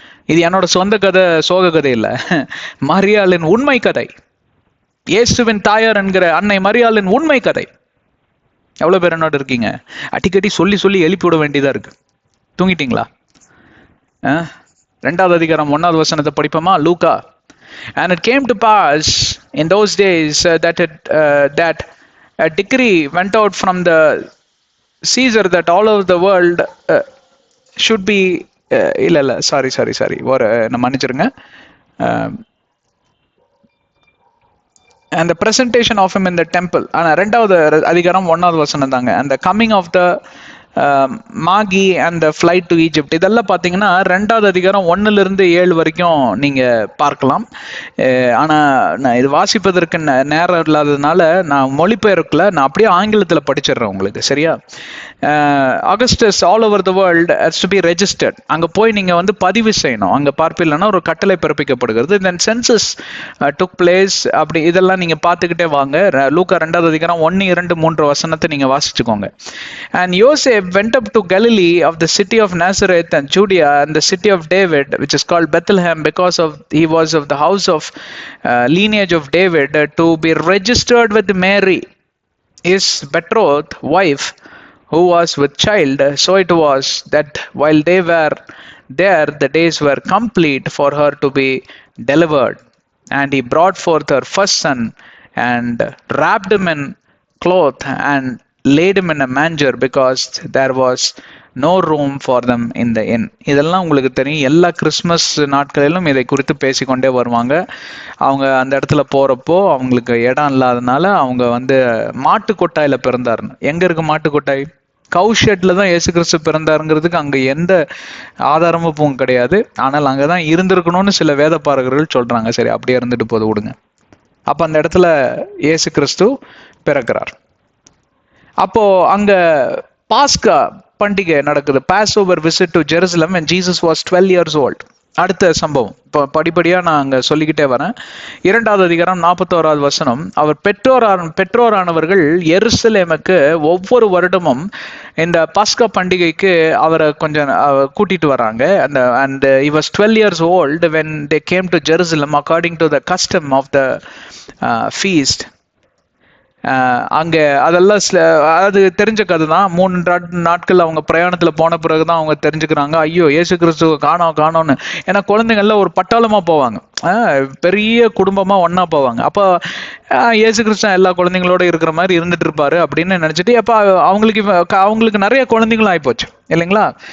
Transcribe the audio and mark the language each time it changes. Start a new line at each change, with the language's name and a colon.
Tamil: இது என்னோட சொந்த கதை, சோக கதை இல்லை, மரியாளின் உண்மை கதை, இயேசுவின் தாயார் என்கிற அன்னை மரியாளின் உண்மை கதை. எவ்வளவு பேர் என்னோட இருக்கீங்க? அடிக்கடி சொல்லி சொல்லி எழுப்பி விட வேண்டியதா இருக்கு. தூங்கிட்டீங்களா? 2ஆவது அதிகாரம் 1ஆவது வசனத்தை படிப்போமா? லூக்கா.
English: And it came to pass in those days that a decree went out from the Caesar that all over the world should be
Tamil: sorry நான் மன்னிச்சிருங்க.
English: And the presentation of him in the temple.
Tamil: ஆனா 2ஆவது அதிகாரம் 1ஆவது வசனம் தாங்க.
English: And the coming of the Magi and the flight to Egypt.
Tamil: இதெல்லாம் பார்த்தீங்கன்னா 2ஆவது அதிகாரம் 1லிருந்து 7 வரைக்கும் நீங்க பார்க்கலாம். ஆனா நான் இது வாசிப்பதற்கு நேரம் இல்லாததுனால நான் மொழிபெயர்க்கல, நான் அப்படியே ஆங்கிலத்தில் படிச்சிடுறேன் உங்களுக்கு, சரியா?
English: Augustus all over the world has to be registered.
Tamil: அங்க போய் நீங்க வந்து பதிவு செய்யணும். அங்க பார்ப்பில்லைன்னா ஒரு கட்டளை பிறப்பிக்கப்படுகிறது.
English: then census took place.
Tamil: அப்படி இதெல்லாம் நீங்க பார்த்துக்கிட்டே வாங்க. லூக்கா 2ஆவது அதிகாரம் 1, 2, 3 வசனத்தை நீங்க வாசிச்சுக்கோங்க.
English: And Joseph went up to Galilee of the city of Nazareth and Judea and the city of David, which is called Bethlehem, because he was of the house of lineage of David, to be registered with Mary, his betrothed wife, who was with child. So it was that while they were there, the days were complete for her to be delivered. And he brought forth her first son and wrapped him in cloth and laid him in a manger, because there was no room for them in the inn.
Tamil: இதெல்லாம் உங்களுக்கு தெரியும். எல்லா Christmas நாட்களிலும் இதை குறித்து பேசிக்கொண்டே வருவாங்க. அவங்க அந்த இடத்துல போறப்போ அவங்களுக்கு இடம் இல்லாதனால அவங்க வந்து மாட்டு கொட்டாயில பிறந்தாருன்னு. எங்க இருக்கு மாட்டு கொட்டாய்? கவுஷெட்ல தான் இயேசு கிறிஸ்து பிறந்தாருங்கிறதுக்கு அங்க எந்த ஆதாரமும் கிடையாது. ஆனால் அங்கதான் இருந்திருக்கணும்னு சில வேத பாரகர்கள் சொல்றாங்க. சரி, அப்படியே இருந்துட்டு போது விடுங்க. அப்ப அந்த இடத்துல இயேசு கிறிஸ்து பிறக்கிறார். அப்போ அங்க பாஸ்கா பண்டிகை நடக்குது. Pass over visit to Jerusalem
English: when Jesus was 12 years old.
Tamil: அடுத்த சம்பவம் இப்போ படிப்படியா நான் அங்க சொல்லிக்கிட்டே வரேன். 2வது அதிகாரம் 41வது வசனம். அவர் பெற்றோரானவர்கள் எருசலேமுக்கு ஒவ்வொரு வருடமும் இந்த பஸ்கா பண்டிகைக்கு அவரை கொஞ்சம் கூட்டிட்டு வராங்க.
English: and he was 12 years old when they came to Jerusalem according to the custom of the feast.
Tamil: அங்கே அதெல்லாம் அது தெரிஞ்ச கதை தான். 3 நாட்கள் அவங்க பிரயாணத்துல போன பிறகுதான் அவங்க தெரிஞ்சுக்கிறாங்க, ஐயோ இயேசு கிறிஸ்துவ காணோம்னு. ஏன்னா குழந்தைங்கள்ல ஒரு பட்டாளமா போவாங்க, பெரிய குடும்பமா ஒன்னா போவாங்க. அப்போ இயேசு கிறிஸ்து எல்லா குழந்தைங்களோட இருக்கிற மாதிரி இருந்துட்டு இருப்பாரு அப்படின்னு நினைச்சிட்டு, அப்ப அவங்களுக்கு நிறைய குழந்தைங்களும் ஆயிப்போச்சு இல்லைங்களா.